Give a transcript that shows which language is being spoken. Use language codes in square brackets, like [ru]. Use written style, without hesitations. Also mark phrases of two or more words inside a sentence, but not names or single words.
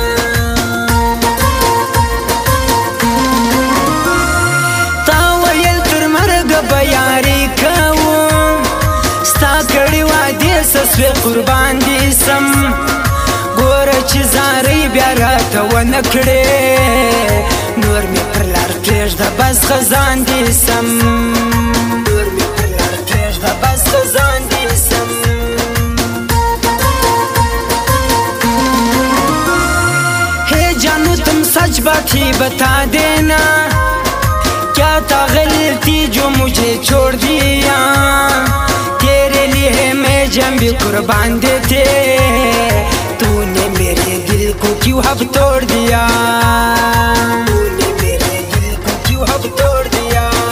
[ps] تا ویل تر مرګه به یاري کوم ستا کړي وعدې څه سوې قربان دې سم ګوره چې زارۍ بیا راته ونه کړې نور مې پر لار پرېږده بس خزان دې سم بس خزان دې سم [ur] ہے جانو تم سچ بات ہی بتا دینا کیا تھا غلطی جو مجھے چھوڑ دیا تیرے لیے میں جان بھی قربان دیتے تو نے میرے دل کو کیوں اب توڑ دیا تو نے میرے دل کو کیوں اب توڑ دیا